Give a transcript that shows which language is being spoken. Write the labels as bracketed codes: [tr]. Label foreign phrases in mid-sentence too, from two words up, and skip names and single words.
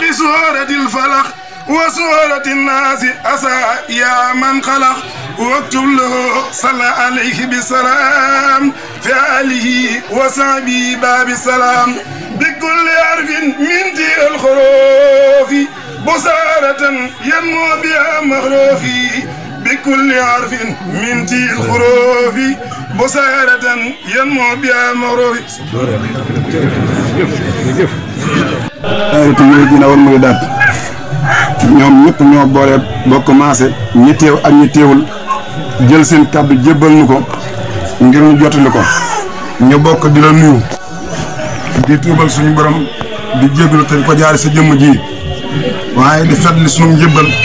[ar] سورة الفلق وسورة الناس أسى يا من خلق واكتب له صلى عليه بسلام في آله وصحبه باب السلام بكل حرف من ذي الحروف بصارة ينمو بها مخروفي بكل حرف من ذي الحروف بصارة ينمو بها مخروفي [wo] dina won muy daat ñoom ñëpp ñoo boole bokk maase ñi teew ak ñi teewul jël seen kàddu jébbal ñu ko ngir ñu jottali ko ñu bokk di la nuyu di tuubal suñu borom di jéggalu te ko jaari sa jëmm ji waaye di fetli sunu njëbbal